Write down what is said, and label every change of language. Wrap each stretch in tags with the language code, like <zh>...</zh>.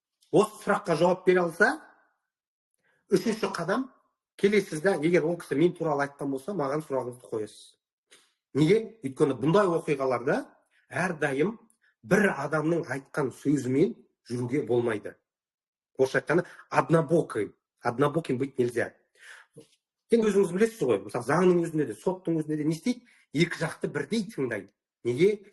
<kk>Осы сұраққа жауап бере алса, үшінші қадам, келесізде, егер ол кісі мен туралы айтқан болса, маған сұрағыңызды қоясыз. Неге? Өйткені бұндай оқиғаларда әрдайым бір адамның айтқан сөзімен жүруге болмайды. Орысша айтқанда,</kk> <ru>однобоким быть нельзя.</ru> <kk>Сен өзіңіз білесіз ғой, мысалы заңның өзінде де, соттың өзінде де не істейді? Екі жақты бірдей тыңдайды. Неге?</kk>